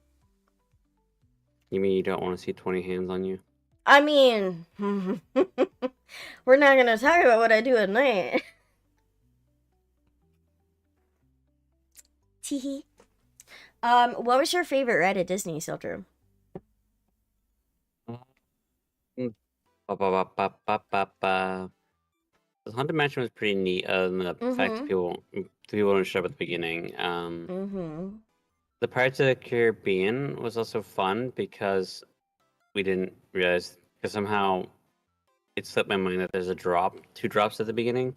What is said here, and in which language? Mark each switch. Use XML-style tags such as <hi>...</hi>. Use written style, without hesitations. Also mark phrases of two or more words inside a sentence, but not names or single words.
<en>mean you don't want to see 20 hands on you? I mean, we're not gonna talk about what I do at night. Teehee. What was your favorite ride at Disney, Siltru? Mm, ba, ba, ba, ba, ba, ba, ba. The Haunted Mansion was pretty neat, other than the fact that Mm-hmm. people didn't show up at the beginning. Mm-hmm. The Pirates of the Caribbean was also fun because we didn't realize, because somehow it slipped my mind that there's two drops at the beginning.</en>